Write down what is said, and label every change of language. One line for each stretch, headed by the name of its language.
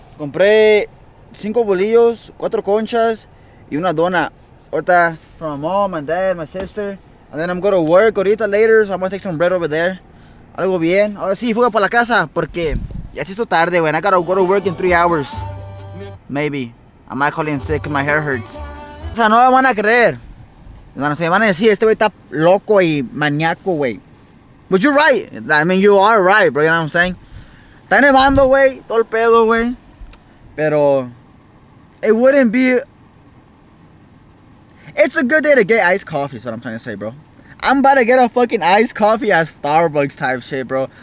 Spanish: Compré 5 bolillos, 4 conchas, y una dona.
English: Ahorita from my mom, my dad, my sister. And then I'm going to work ahorita later, so I'm going to take some bread over there.
Spanish: Algo bien. Ahora sí, fuga para la casa, porque ya se hizo tarde, güey.
English: I gotta go to work in 3 hours. Maybe. I might call in sick because my hair hurts.
Spanish: O sea, no me van a creer. Se van a decir, este güey está loco y maníaco, güey.
English: But you're right. I mean, you are right, bro. You know what I'm saying?
Spanish: Está nevando, güey. Todo el pedo, güey. Pero
English: it wouldn't be... It's a good day to get iced coffee, is what I'm trying to say, bro. I'm about to get a fucking iced coffee at Starbucks type shit, bro.